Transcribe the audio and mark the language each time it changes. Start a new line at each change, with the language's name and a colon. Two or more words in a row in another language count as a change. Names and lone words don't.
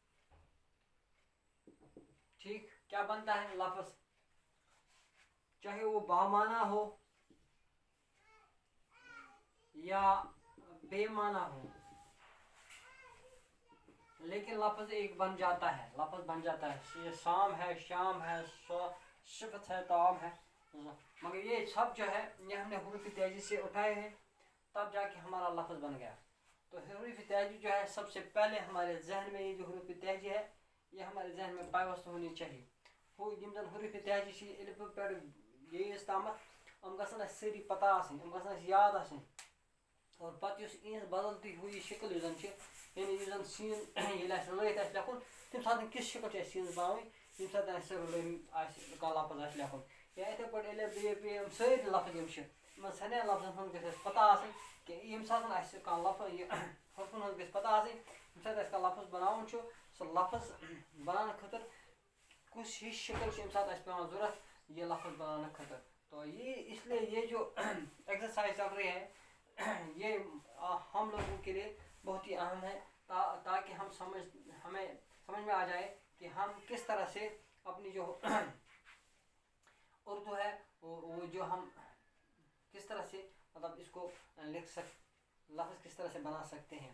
Urdu: ٹھیک، کیا بنتا ہے، لفظ، چاہے وہ بامعنی ہو یا بے معنی ہو، لیکن لفظ ایک بن جاتا ہے، لفظ بن جاتا ہے، یہ سام ہے، شام ہے، صفت ہے، طعام ہے، مگر یہ سب جو ہے یہ ہم نے حروف تہجی سے اٹھائے ہیں، تب جا کے ہمارا لفظ بن گیا۔ تو حروف تہجی جو ہے سب سے پہلے ہمارے ذہن میں یہ جو حروف تہجی ہے یہ ہمارے ذہن میں پیوست ہونی چاہیے۔
Kashmiri: یم زن حروف تہجی سے الف پہ یہ تامت ام گژھن اسہِ سٲری پتہ آسٕنۍ، ام گژھن اسہِ یاد آسٕنۍ، اور پتہٕ یُس یِہنٛز
Urdu: بدلتی ہوئی شکل
Kashmiri: یُس زن چھِ، یعنی یُس زن سین ییٚلہِ اسہِ رلٲیِتھ آسہِ لیکھُن تمہِ ساتہٕ کِژھ شکل چھِ اسہِ سیٖنس بناوٕنۍ ییٚمہِ ساتہٕ اسہِ آسہِ کانٛہہ لفظ آسہِ لیکھُن، یا یِتھے پٲٹھۍ الف ب پ یِم سٲری لفظ یِم چھِ یِمن سارنٕے لفظن ہُنٛد گژھِ اسہِ پتہ آسٕنۍ کہ ییٚمہِ ساتہٕ اسہِ کانٛہہ لفظ یہِ حروفن ہٕنٛز گژھِ پتہ آسٕنۍ، ییٚمہِ ساتہٕ اسہِ کانٛہہ لفظ بناوُن چھُ، سُہ لفظ بناونہٕ خٲطرٕ کُس ہِش شکل چھِ ییٚمہِ ساتہٕ اسہِ پیٚوان ضروٗرت
Urdu: یہ لفظ بنانے
Kashmiri: خاطر۔
Urdu: تو یہ اس لیے یہ جو ایکسرسائز چل رہی ہے یہ ہم لوگوں کے لیے بہت ہی اہم ہے، تاکہ ہمیں سمجھ میں آ جائے کہ ہم کس طرح سے اپنی جو اردو ہے وہ جو ہم کس طرح سے مطلب اس کو لفظ کس طرح سے بنا سکتے ہیں۔